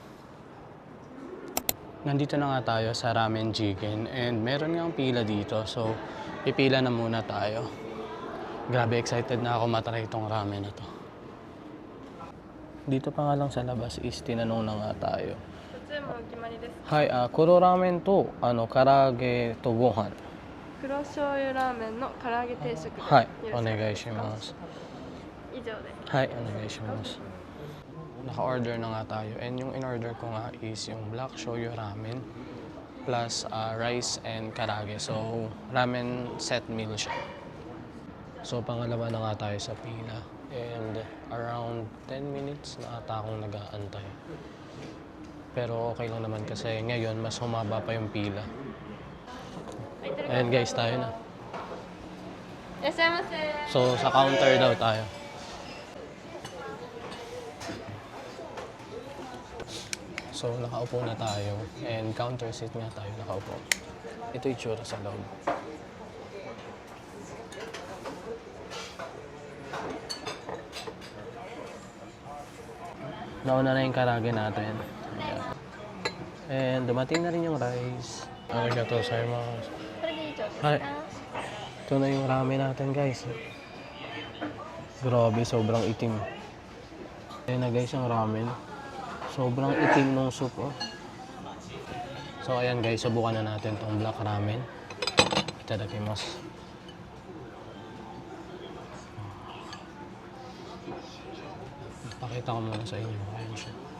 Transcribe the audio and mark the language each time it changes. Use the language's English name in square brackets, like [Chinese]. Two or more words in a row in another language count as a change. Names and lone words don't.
[Filipino] Nandito na nga tayo sa Ramen Jigen and meron nga pila dito. So, pipila na muna tayo. Grabe, excited na ako matry itong ramen na to. Dito pa nga lang sa labas is tinanong na nga tayo. [Japanese] はい、黒ラーメンと、唐揚げとご飯. 黒醤油ラーメンの唐揚げ定食ではい、よろしくお願いします。以上ではい、お願いします。 [Filipino] Naka-order na nga tayo. And yung in-order ko nga is yung [English] black shoyu ramen plus rice and karage. [Filipino] So, [English] ramen set meal [Filipino] siya. So pangalawa na nga tayo sa pila. And [English] around 10 minutes [Filipino] na ata akong nag-aantay. Pero okay lang naman kasi ngayon mas humaba pa yung pila. Ayan guys, tayo na. [Japanese] いらっしゃいませ。 [Filipino] So sa counter daw tayo. So nakaupo na tayo and [English] counter seat [Filipino] nga tayo nakaupo. Ito yung tsura sa loob. Nauna na yung karage natin. Ayan. And dumating na rin yung rice. [Japanese] ありがとうございます. これで以上ですか。 [Filipino] はい。Ito na yung ramen natin guys. Grabe, sobrang itim. Ayan na guys yung ramen. Sobrang itim ng soup oh. So ayan guys, subukan na natin tong black ramen. Itadakimasu. Pakita ko muna sa inyo. Ayan siya.